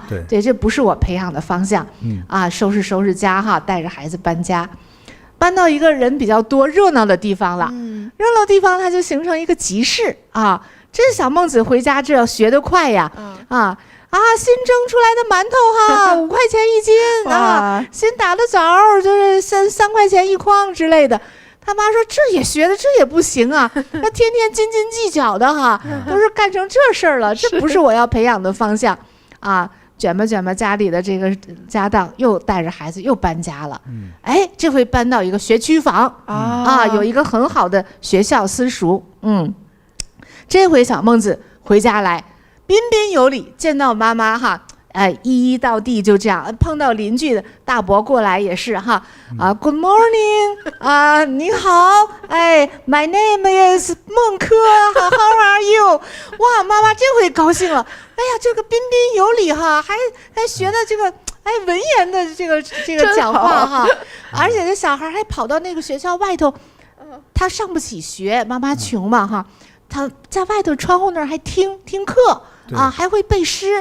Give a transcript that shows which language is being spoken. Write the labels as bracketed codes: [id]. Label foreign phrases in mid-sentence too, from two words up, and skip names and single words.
[zh] 對，這不是我培養的方向。收拾家哈，帶着孩子搬家，搬到一個人比較多、熱鬧的地方了。熱鬧地方它就形成一個集市啊。這小孟子回家，這學得快呀！新蒸出來的饅頭哈，5塊錢一斤啊，新打的棗就是3塊錢一筐之類的。他媽說這也學的，這也不行啊，那天天斤斤計較的哈，都是幹成這事兒了，這不是我要培養的方向啊！卷吧家裡的這個家當，又帶着孩子又搬家了。這回搬到一個學區房有一個很好的學校私塾。這回小孟子回家來，彬彬有禮，見到媽媽哈，一到地就這樣。 [en] 碰到鄰居的大伯過來也是哈 ，Good morning 你好 ，My name is 孟軻 ，How are you？ [zh] 哇，媽媽這回高興了，哎呀，這個彬彬有禮哈，還學的這個文言的這個講話哈，而且這小孩還跑到那個學校外頭，他上不起學，媽媽窮嘛哈。他在外頭窗戶那兒還聽課還會背詩。